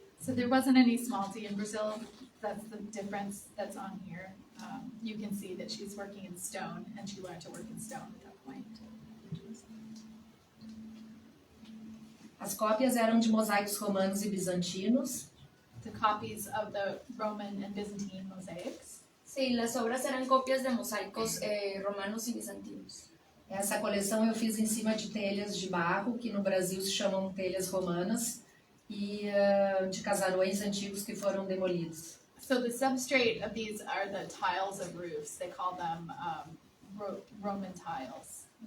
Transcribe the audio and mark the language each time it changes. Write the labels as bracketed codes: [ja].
[en] So there wasn't any smalty in Brazil. That's the difference that's on here. You can see that she's working in stone, and she learned to work in stone at that point. [pt] As cópias eram de mosaicos romanos e bizantinos. [en] The copies of the Roman and Byzantine mosaics. [es] Sí, las obras eran copias de mosaicos romanos y bizantinos. [pt] Essa coleção eu fiz em cima de telhas de barro, que no Brasil se chamam telhas romanas, e de casarões antigos que foram demolidos. [en] So the substrate of these are the tiles of roofs. They call them Roman tiles.